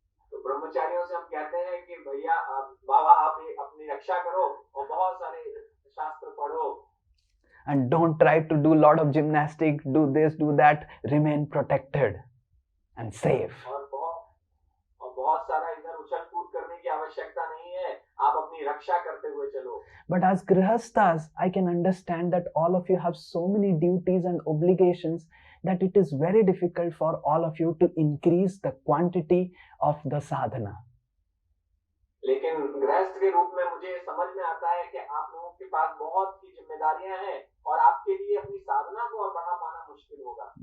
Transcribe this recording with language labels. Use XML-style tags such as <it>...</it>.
<hi>तो ब्रह्मचारियों से हम कहते हैं कि भैया बाबा आप अपनी रक्षा करो और बहुत सारे शास्त्र पढ़ो.</hi> <en>And don't try to do lot of gymnastics, do this, do that, remain protected and safe.</en> <hi>और बहुत सारा इधर उछल कूद करने की आवश्यकता नहीं है, आप अपनी रक्षा करते हुए चलो.</hi> <en>But as grihasthas, I can understand that all of you have so many duties and obligations that it is very difficult for all of you to increase the quantity of the sadhana.</en> <hi>लेकिन गृहस्थ के रूप में मुझे समझ में आता है कि आप लोगों के पास बहुत सी जिम्मेदारियां हैं और आपके लिए अपनी साधना को और बढ़ा पाना मुश्किल होगा.</hi>